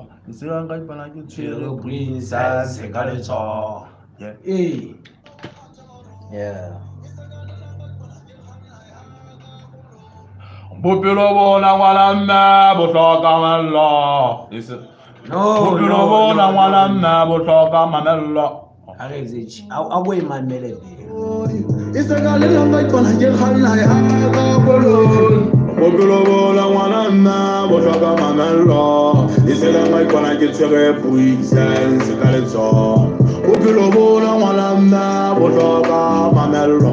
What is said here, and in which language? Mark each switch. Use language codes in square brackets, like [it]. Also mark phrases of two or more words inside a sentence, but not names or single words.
[st] E se ka nka ipona ke tshwere presence ka letsoho. Yeah. Bophelo bona ngwana nna bo hloka mamelo. Bophelo bona ngwana nna bo hloka mamelo. [en] Away my melody. [st] Bophelo bona ngwana nna bo hloka mamelo. E se ka nka ipona ke tshwere presence ka letsoho. Bophelo bona ngwana nna bo hloka mamelo.